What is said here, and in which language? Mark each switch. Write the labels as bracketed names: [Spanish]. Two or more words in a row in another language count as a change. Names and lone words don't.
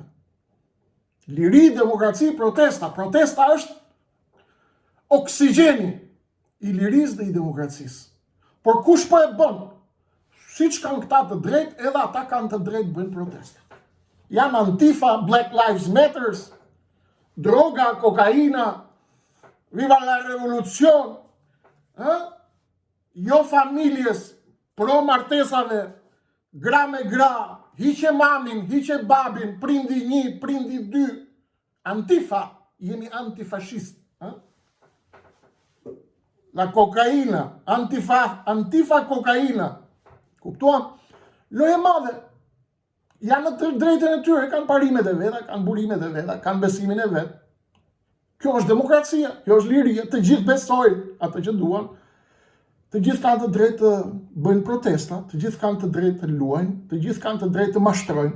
[Albanian] Liri, demokraci, protesta. Protesta është oksigjeni i lirisë dhe i demokracisë. Por kush po e bën? Siç kanë këta të drejtë, edhe ata kanë të drejtë bëjnë protesta. Janë Antifa, [English] Black Lives Matters, [Albanian] droga, kokaina, [Spanish] viva la revolucion, [Albanian] jo familjes, pro martesave, gra me gra, hiqe mamin, hiqe babin, prindi 1, prindi 2. Antifa, jemi antifashist. [Spanish] La cocaina, antifa cocaina. [Albanian] Kuptuam? Loje madhe. Janë në drejtën e tyre, kanë parimet e veta, kanë burimet e veta, kanë besimin e vet. Kjo është demokracia, kjo është liria, të gjithë besojnë atë që duan. Të gjithë kanë të drejtë të bëjnë protesta, të gjithë kanë të drejtë të luajnë, të gjithë kanë të drejtë të mashtrojnë.